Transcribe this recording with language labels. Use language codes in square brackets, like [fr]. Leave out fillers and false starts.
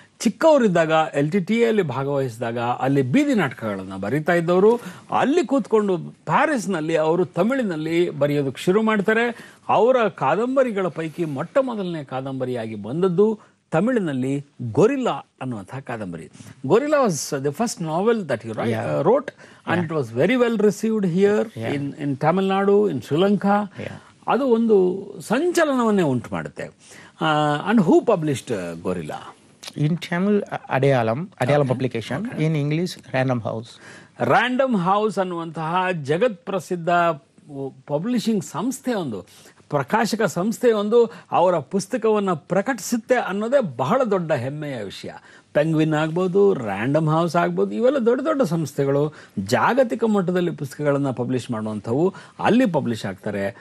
[kn] ಚಿಕ್ಕವರಿದ್ದಾಗ LTTEಯಲ್ಲಿ ಭಾಗವಹಿಸಿದಾಗ ಅಲ್ಲಿ ಬೀದಿ ನಾಟಕಗಳನ್ನು ಬರೀತಾ ಇದ್ದವರು. ಅಲ್ಲಿ ಕೂತ್ಕೊಂಡು ಪ್ಯಾರಿಸ್ನಲ್ಲಿ ಅವರು ತಮಿಳಿನಲ್ಲಿ ಬರೆಯೋದಕ್ಕೆ ಶುರು ಮಾಡ್ತಾರೆ. ಅವರ ಕಾದಂಬರಿಗಳ ಪೈಕಿ ಮೊಟ್ಟ ಮೊದಲನೇ ಕಾದಂಬರಿಯಾಗಿ ಬಂದದ್ದು ತಮಿಳಿನಲ್ಲಿ ಗೊರಿಲ್ಲಾ ಅನ್ನುವಂತಹ ಕಾದಂಬರಿ. [en] Gorilla was the first novel that you wrote and it was very well received here in Tamil Nadu, in Sri Lanka. [kn] ಅದು ಒಂದು ಸಂಚಲನವನ್ನೇ ಉಂಟು ಮಾಡುತ್ತೆ. [en] And who published Gorilla? In Tamil, Adayalam publication. In English, Random House. [kn] Random House ಅನ್ನುವಂತಹ ಜಗತ್ ಪ್ರಸಿದ್ಧ publishing ಸಂಸ್ಥೆ ಒಂದು ಪ್ರಕಾಶಕ ಸಂಸ್ಥೆಯೊಂದು ಅವರ ಪುಸ್ತಕವನ್ನು ಪ್ರಕಟಿಸುತ್ತೆ ಅನ್ನೋದೇ ಬಹಳ ದೊಡ್ಡ ಹೆಮ್ಮೆಯ ವಿಷಯ. ಪೆಂಗ್ವಿನ್ ಆಗ್ಬೋದು, ರ್ಯಾಂಡಮ್ ಹೌಸ್ ಆಗ್ಬೋದು, ಇವೆಲ್ಲ ದೊಡ್ಡ ದೊಡ್ಡ ಸಂಸ್ಥೆಗಳು ಜಾಗತಿಕ ಮಟ್ಟದಲ್ಲಿ ಪುಸ್ತಕಗಳನ್ನು ಪಬ್ಲಿಷ್ ಮಾಡುವಂಥವು ಅಲ್ಲಿ ಪಬ್ಲಿಷ್ ಆಗ್ತಾರೆ.